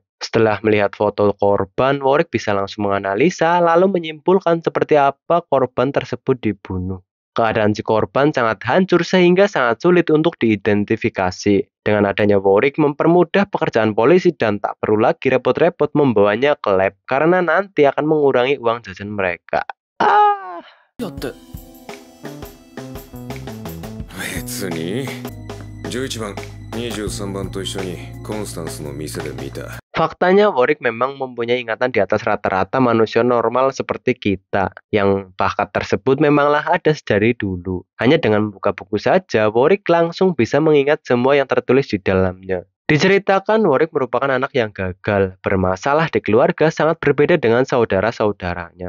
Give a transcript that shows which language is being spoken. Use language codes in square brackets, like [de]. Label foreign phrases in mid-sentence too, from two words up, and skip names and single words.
[id] Setelah melihat foto korban, Warwick bisa langsung menganalisa lalu menyimpulkan seperti apa korban tersebut dibunuh. Keadaan si korban sangat hancur sehingga sangat sulit untuk diidentifikasi. Dengan adanya Warwick mempermudah pekerjaan polisi dan tak perlu lagi repot-repot membawanya ke lab karena nanti akan mengurangi uang jajan mereka. [ja] やって別に11番23番と一緒にコンスタンスの店で見た [id] Faktanya Warwick memang mempunyai ingatan di atas rata-rata manusia normal seperti kita, yang bakat tersebut memanglah ada dari dulu. Hanya dengan membuka buku saja, Warwick langsung bisa mengingat semua yang tertulis di dalamnya. Diceritakan Warwick merupakan anak yang gagal, bermasalah di keluarga sangat berbeda dengan saudara-saudaranya.